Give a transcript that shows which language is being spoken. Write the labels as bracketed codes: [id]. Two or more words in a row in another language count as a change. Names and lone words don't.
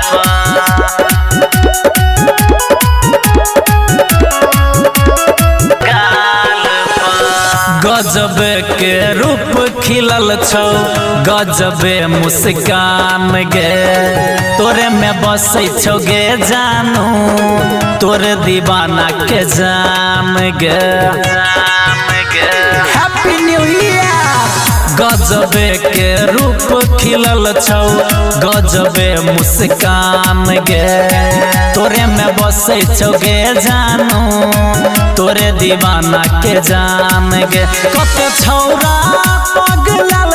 [anp] गजबे के रूप खिलल छौ गजबे मुस्कान गे तोरे में बसै छौ गे जानू तोरे दीवाना के जान गे [en] Happy New Year [anp] गजबे के रूप खिलल छौ गजबे मुस्कान गे तोरे में बसै छौ गे जानू तोरे दीवाना के जान गे कत छौरा पगलल